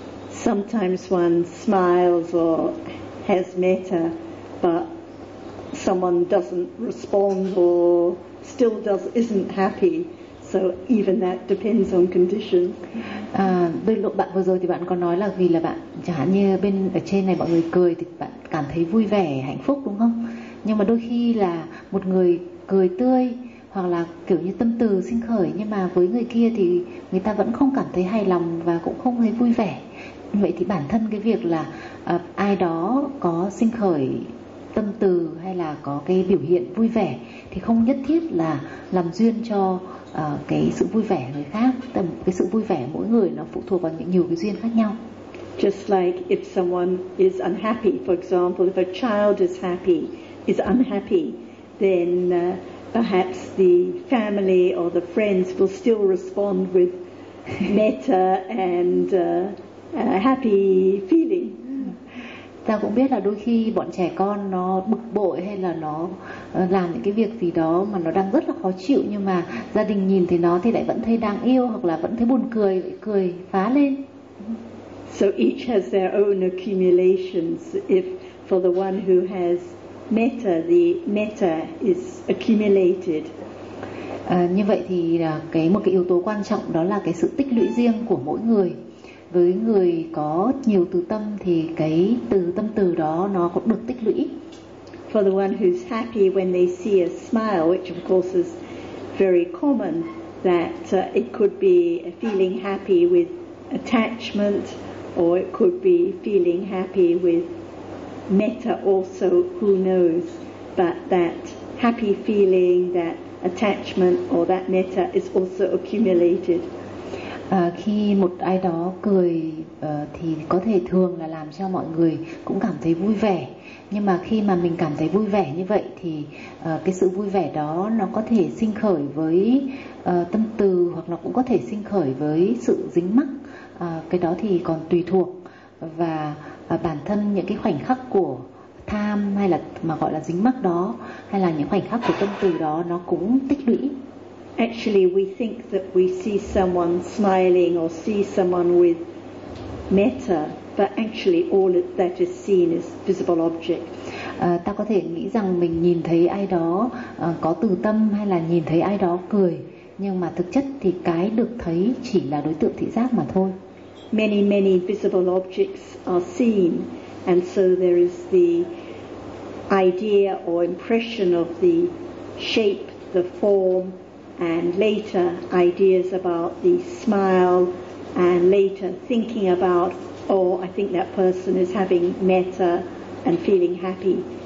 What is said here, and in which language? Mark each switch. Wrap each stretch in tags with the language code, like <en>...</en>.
<en>Sometimes one smiles or has metta, but someone doesn't respond or still isn't happy. So even that depends on condition.</en> <vi>Đôi lúc bạn vừa rồi thì bạn có nói là vì là bạn, chẳng hạn như bên ở trên này mọi người cười thì bạn cảm thấy vui vẻ, hạnh phúc đúng không? Nhưng mà đôi khi là một người cười tươi hoặc là kiểu như tâm từ sinh khởi, nhưng mà với người kia thì người ta vẫn không cảm thấy hài lòng và cũng không thấy vui vẻ. Vậy thì bản thân cái việc là ai đó có sinh khởi tâm từ hay là có cái biểu hiện vui vẻ thì không nhất thiết là làm duyên cho cái sự vui vẻ người khác. Tầm cái sự vui vẻ mỗi người nó phụ thuộc vào những nhiều cái duyên khác nhau.</vi> <en>Just like if someone is unhappy, for example, if a child is unhappy, then perhaps the family or the friends will still respond with metta and happy feeling.</en> <vi>Ta cũng biết là đôi khi bọn trẻ con nó bực bội hay là nó làm những cái việc gì đó mà nó đang rất là khó chịu, nhưng mà gia đình nhìn thấy nó thì lại vẫn thấy đáng yêu hoặc là vẫn thấy buồn cười, lại cười phá lên.</vi> <en>So each has their own accumulations. If for the one who has metta, the metta is accumulated.</en> <vi>Như vậy thì cái một cái yếu tố quan trọng đó là cái sự tích lũy riêng của mỗi người. Với người có nhiều từ tâm thì cái từ tâm từ đó nó cũng được tích lũy.</vi> <en>For the one who's happy when they see a smile, which of course is very common, that it could be feeling happy with attachment, or it could be feeling happy with metta also, who knows. But that happy feeling, that attachment or that metta is also accumulated.</en> <vi>Khi một ai đó cười thì có thể thường là làm cho mọi người cũng cảm thấy vui vẻ, nhưng mà khi mà mình cảm thấy vui vẻ như vậy thì cái sự vui vẻ đó nó có thể sinh khởi với tâm từ, hoặc nó cũng có thể sinh khởi với sự dính mắc. Cái đó thì còn tùy thuộc, và bản thân những cái khoảnh khắc của tham hay là mà gọi là dính mắc đó, hay là những khoảnh khắc của tâm từ đó, nó cũng tích lũy.</vi> <en>Actually, we think that we see someone smiling or see someone with metta, but actually all that is seen is visible object.</en> <vi>Ta có thể nghĩ rằng mình nhìn thấy ai đó có từ tâm hay là nhìn thấy ai đó cười, nhưng mà thực chất thì cái được thấy chỉ là đối tượng thị giác mà thôi.</vi> <en>Many, many visible objects are seen, and so there is the idea or impression of the shape, the form, and later ideas about the smile, and later thinking about, oh, I think that person is having metta and feeling happy.</en>